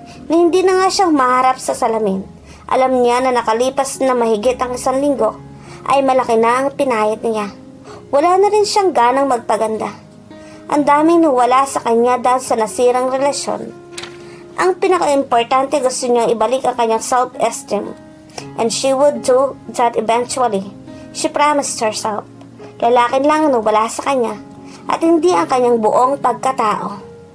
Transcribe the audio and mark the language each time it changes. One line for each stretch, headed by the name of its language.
Filipino: Na hindi na nga siyang maharap sa salamin. Alam niya na nakalipas na mahigit ang 1 linggo ay malaki na ang pinayat niya. Wala na rin siyang ganang magpaganda. Ang daming nawala sa kanya dahil sa nasirang relasyon. Ang pinaka-importante, gusto niyang ibalik ang kanyang self-esteem.
English: And she would do that eventually. She promised herself.
Filipino: Lalaki lang ang nawala sa kanya at hindi ang kanyang buong pagkatao.